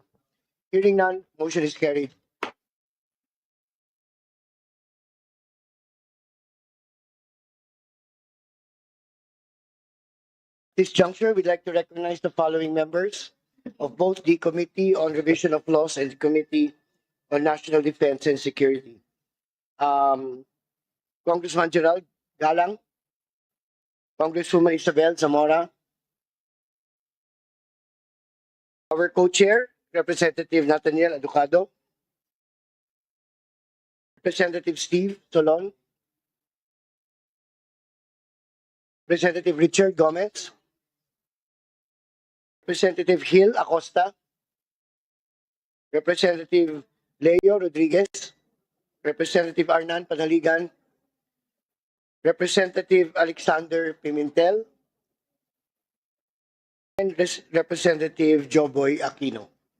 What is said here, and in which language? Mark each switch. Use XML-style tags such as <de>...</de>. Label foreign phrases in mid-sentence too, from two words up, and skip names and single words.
<en>Hearing none, motion is carried. This juncture, we'd like to recognize the following members of both the Committee on Revision of Laws and the Committee on National Defense and Security. Congressman Gerald Galang, Congresswoman Isabel Zamora, our co-chair, Representative Nathaniel Aducado, Representative Steve Solon, Representative Richard Gomez, Representative Gil Acosta, Representative Leo Rodriguez, Representative Arnan Panaligan, Representative Alexander Pimentel, and Representative Joboy Aquino.</en>